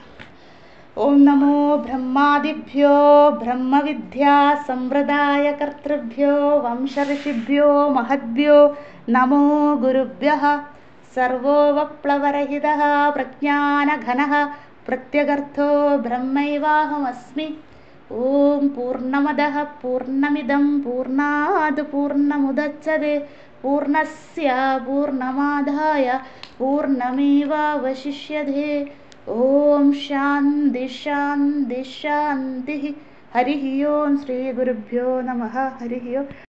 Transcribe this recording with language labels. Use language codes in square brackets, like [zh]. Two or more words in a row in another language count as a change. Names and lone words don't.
[sa] ഓം നമോ ബ്രഹ്മാദിഭ്യോ ബ്രഹ്മവിദ്യാ സമ്പ്രദായ കർത്തൃഭ്യോ വംശഋഷിഭ്യോ മഹദ്ഭ്യോ നമോ ഗുരുഭ്യഃ. സർവോ വപ്ലവരഹിതഃ പ്രജ്ഞാനഘനഃ പ്രത്യഗർത്ഥോ ബ്രഹ്മൈവാഹമസ്മി. ഓം പൂർണ്ണമദഃ പൂർണ്ണമിദം പൂർണ്ണാത് പൂർണ്ണമുദച്യത്തെ പൂർണ്ണസ്യ പൂർണ്ണമാദായ പൂർണ്ണമേവാവശിഷ്യത്തെ. ഓം ശാന്തി ശാന്തി ശാന്തി. ഹരി ഓം. ശ്രീ ഗുരുഭ്യോ നമഃ. ഹരി ഓം.